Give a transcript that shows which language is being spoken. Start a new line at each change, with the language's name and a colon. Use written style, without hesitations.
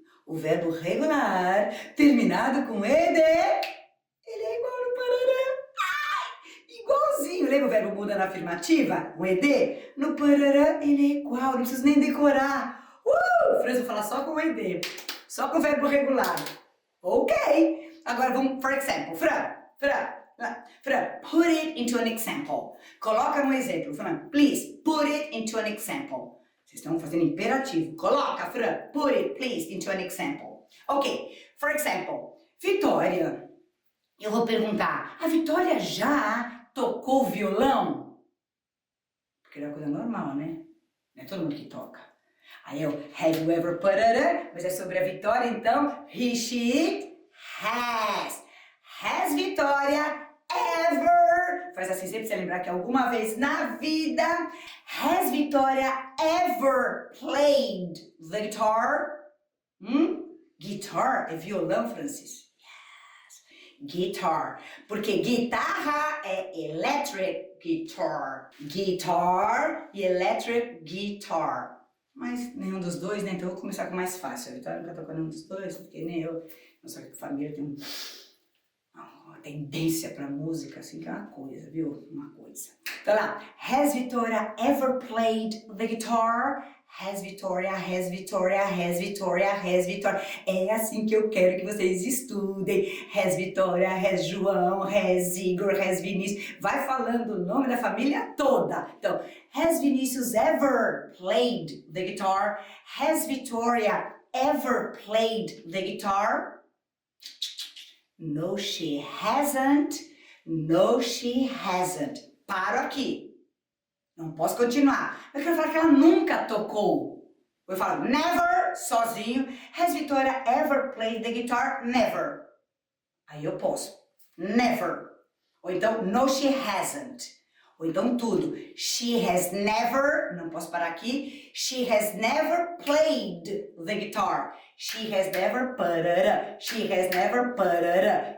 Portuguese: O verbo regular, terminado com ED, ele é igual no parará. Ai, igualzinho. Lembra o verbo muda na afirmativa? O ED? No parará, ele é igual, não preciso nem decorar. Franz, vou falar só com o ED, só com o verbo regular. Ok. Agora vamos,
English: for example. Fran, put it into an example.
Portuguese: Coloca no exemplo.
English: Fran, please, put it into an example.
Portuguese: Vocês estão fazendo imperativo.
English: Coloca, Fran, put it, please, into an example. Ok, for example, Vitória.
Portuguese: Eu vou perguntar, a Vitória já tocou violão? Porque é uma coisa normal, né? Não é todo mundo que toca. Aí eu,
English: have you ever put it?
Portuguese: Mas é sobre a Vitória, então,
English: he, she, it, has. Has Vitória ever?
Portuguese: Faz assim, sempre você lembrar que alguma vez na vida,
English: has Vitória ever played the guitar?
Portuguese: Guitar é violão, Francis?
English: Yes.
Portuguese: Guitar. Porque guitarra é electric guitar. Guitar e electric guitar. Mas nenhum dos dois, né? Então eu vou começar com o mais fácil. A Vitória nunca tocou nenhum dos dois, porque nem eu. Nossa família tem uma tendência pra música, assim, que é uma coisa, viu? Uma coisa.
English: Então lá, has Vitória ever played the guitar? Has Vitória, has Vitória, has Vitória, has Vitória.
Portuguese: É assim que eu quero que vocês estudem.
English: Has Vitória, has João, has Igor, has Vinícius.
Portuguese: Vai falando o nome da família toda.
English: Então, has Vinícius ever played the guitar? Has Vitória ever played the guitar? No, she hasn't. No, she hasn't.
Portuguese: Paro aqui. Não posso continuar. Eu quero falar que ela nunca tocou. Eu falo never, sozinho.
English: Has Vitória ever played the guitar?
Portuguese: Never. Aí eu posso. Never. Ou então,
English: no, she hasn't.
Portuguese: Ou então tudo.
English: She has never,
Portuguese: não posso parar aqui.
English: She has never played the guitar. She has never parara. She has never parara.